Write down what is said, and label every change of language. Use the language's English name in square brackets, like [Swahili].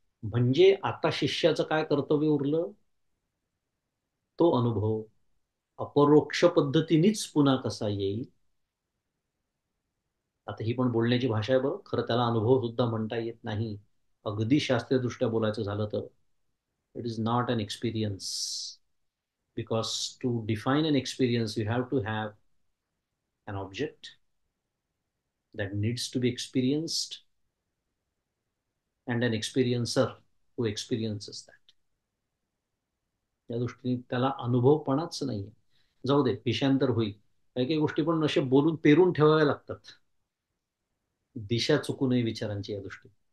[Marathi] म्हणजे आता शिष्याचं काय कर्तव्य उरलं? तो अनुभव अपरोक्ष पद्धतीनेच पुन्हा कसा येईल. आता ही पण बोलण्याची भाषा आहे बरं, खरं त्याला अनुभव सुद्धा म्हणता येत नाही. अगदी शास्त्रीयदृष्ट्या बोलायचं झालं तर [English] It is not an experience. Because to define an experience, you have to have an object that needs to be experienced and an experiencer who experiences that. [Marathi] त्या दृष्टीने त्याला अनुभवपणाच नाहीये. जाऊ दे, विषयांतर होईल. काही काही गोष्टी पण अशा बोलून पेरून ठेवाव्या लागतात. दिशा चुकू नये विचारांची या दृष्टी.